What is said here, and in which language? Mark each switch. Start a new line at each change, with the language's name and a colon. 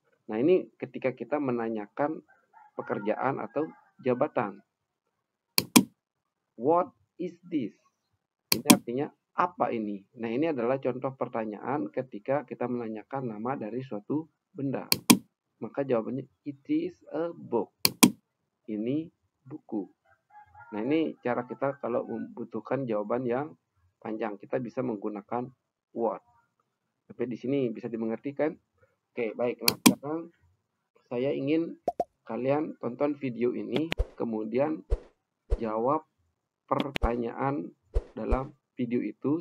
Indonesian: Nah, ini ketika kita menanyakan pekerjaan atau jabatan.
English: What is this?
Indonesian: Ini artinya apa ini? Nah, ini adalah contoh pertanyaan ketika kita menanyakan nama dari suatu benda. Maka jawabannya
English: it is a book.
Indonesian: Ini buku. Nah, ini cara kita kalau membutuhkan jawaban yang panjang. Kita bisa menggunakan what. Sampai di sini bisa dimengerti kan? Oke, baik. Nah, sekarang saya ingin kalian tonton video ini, kemudian jawab pertanyaan dalam video itu.